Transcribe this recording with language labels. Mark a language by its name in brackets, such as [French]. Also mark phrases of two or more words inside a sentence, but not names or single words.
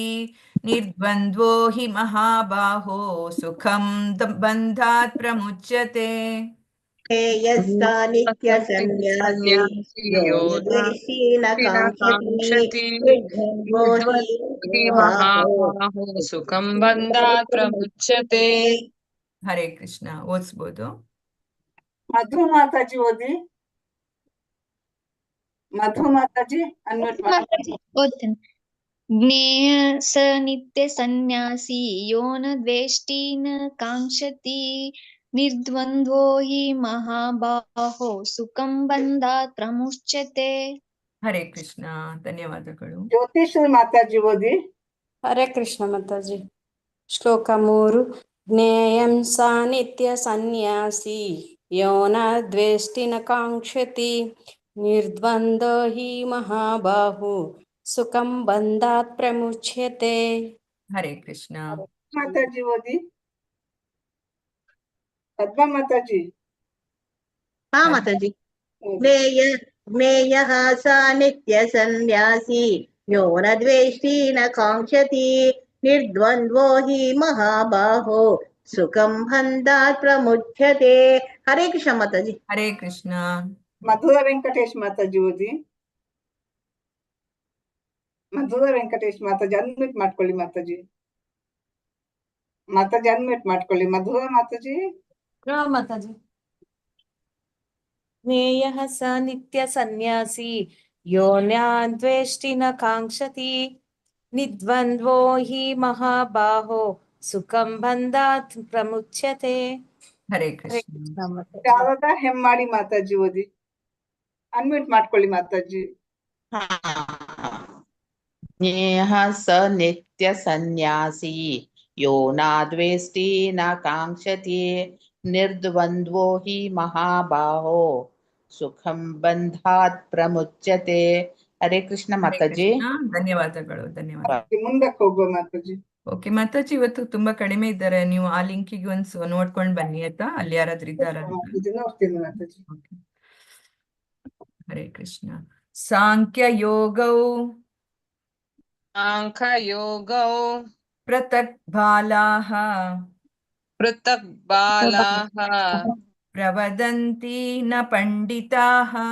[Sanskrit] ನಿರ್ದ್ವಂದ್ವೋ ಹಿ ಮಹಾಬಾಹೋ ಸುಖಂ ಬಂಧಾತ್ ಪ್ರಮುಚ್ಯತೆ. ಜ್ಞೇಯಸ್ಸ ನಿತ್ಯ ಸನ್ಯಾಸಿ ಯೋ ನ ದ್ವೇಷ್ಟಿ ನ ಕಾಂಕ್ಷತಿ. ನಿರ್ದ್ವಂದ್ವೋ ಹಿ ಮಹಾಬಾಹೋ ಸುಖಂ ಬಂಧಾತ್ ಪ್ರಮುಚ್ಯತೆ. [Kannada] ಹರೇ ಕೃಷ್ಣ. ಓದಿಸ್ಬೋದು? ಮಧು ಮಾತಾಜಿ ಓದಿ. ಮಧು ಮಾತಾಜಿ ಅನ್ಮ್ಯೂಟ್ ಮಾಡಿ. [Sanskrit] ಓದ್ತೇನೆ. ಜ್ಞೇಯ ಸ ನಿತ್ಯ ಸನ್ಯಾಸಿ ಯೋ ನ ದ್ವೇಷ್ಟಿ ನ ಕಾಂಕ್ಷತಿ. ನಿರ್ದ್ವಂದ್ವೋ ಹಿ ಮಹಾಬಾಹೋ ಸುಖಂ ಬಂಧಾತ್ ಪ್ರಮುಚ್ಯತೆ. [Kannada] ಹರೇ ಕೃಷ್ಣ. ಧನ್ಯವಾದಗಳು. ಜ್ಯೋತಿಶ್ರೀ ಮಾತಾಜಿ ಓದಿ. ಹರೇ ಕೃಷ್ಣ ಮಾತಾಜಿ. ಶ್ಲೋಕ 3. [Sanskrit] ಜ್ಞೇಯಂ ಸ ನಿತ್ಯ ಸನ್ಯಾಸಿ ಯೋ ನ ದ್ವೇಷ್ಟಿ ನ ಕಾಂಕ್ಷತಿ. ನಿರ್ದ್ವಂದ್ವ ಹಿ ಮಹಾಬಾಹು ಸುಖಂ ಬಂಧಾತ್ ಪ್ರಮುಚ್ಯತೆ. [Kannada] ಹರೇ ಕೃಷ್ಣ. ಮಾತಾಜಿ ಓದಿ. ಪದ್ಮಾ ಮಾತಾಜಿ. ಹಾ ಮಾತಾಜಿ. [Sanskrit] ಜ್ಞೇಯಃ ಸ ನಿತ್ಯ ಸನ್ಯಾಸಿ ಯೋ ನ ದ್ವೇಷ್ಟಿ ನ ಕಾಂಕ್ಷತಿ. ನಿರ್ದ್ವಂದ್ವೋ ಹಿ ಮಹಾಬಾಹೋ ಸುಖಂ ಬಂಧಾತ್ ಪ್ರಮುಚ್ಯತೆ. [Kannada] ಹರೇ ಕೃಷ್ಣ ಮಾತಾಜಿ. ಹರೇ ಕೃಷ್ಣ. ಮಧುರ ವೆಂಕಟೇಶ್ ಮಾತಾಜಿ ಓದಿ. ಮಧುರ ವೆಂಕಟೇಶ್ ಮಾತಾಜಿ ಅನ್ಮ್ಯೂಟ್ ಮಾಡ್ಕೊಳ್ಳಿ. ಮಾತಾಜಿ ಅನ್ಮ್ಯೂಟ್ ಮಾಡ್ಕೊಳ್ಳಿ. ಮಧುರ ಮಾತಾಜಿ. [Sanskrit] ಮಾತಾಜಿ. ಜ್ಞೇಯಃ ಸ ನಿತ್ಯ ಸನ್ಯಾಸಿ ಯೋ ನ ದ್ವೇಷ್ಟಿ ನ ಕಾಂಕ್ಷತಿ. ನಿರ್ದ್ವಂದ್ವೋ ಹಿ ಮಹಾಬಾಹೋ ಸುಖಂ ಬಂಧಾತ್ ಪ್ರಮುಚ್ಯತೆ. [Kannada] ಹರೇ ಕೃಷ್ಣ. ಶಾರದಾ ಹೆಮ್ಮಾಡಿ ಮಾತಾಜಿ ಓದಿ. ಅನ್ಮ್ಯೂಟ್ ಮಾಡ್ಕೊಳ್ಳಿ ಮಾತಾಜಿ. [Sanskrit] ಜ್ಞೇಯಃ ಸ ನಿತ್ಯ ಸನ್ಯಾಸಿ ಯೋ ನ ದ್ವೇಷ್ಟಿ ನ ಕಾಂಕ್ಷತಿ. ನಿರ್ದ್ವಂದ್ವೋ ಹಿ ಮಹಾಬಾಹೋ ಸುಖಂ ಬಂಧಾತ್ ಪ್ರಮುಚ್ಯತೆ. [Kannada] ಹರೇ ಕೃಷ್ಣ ಮಾತಾಜಿ. ಧನ್ಯವಾದಗಳು. ಧನ್ಯವಾದ. ಮುಂದಕ್ಕೆ ಹೋಗುವ ಮಾತಾಜಿ. ಓಕೆ ಮಾತಾಜಿ, ಇವತ್ತು ತುಂಬಾ ಕಡಿಮೆ ಇದ್ದಾರೆ. ನೀವು ಆ ಲಿಂಕಿಗೆ ಒಂದ್ಸ ನೋಡ್ಕೊಂಡ್ ಬನ್ನಿ ಆಯ್ತಾ, ಅಲ್ಲಿ ಯಾರಾದ್ರೂ ಇದ್ದಾರ. ನೋಡ್ತೀನಿ ಮಾತಾಜಿ. [Sanskrit] ಹರೇ ಕೃಷ್ಣ. ಸಾಂಖ್ಯ ಯೋಗೌ ಪೃಥಕ್ ಬಾಲಾಃ ಪ್ರವದಂತಿ ನ ಪಂಡಿತಾಃ.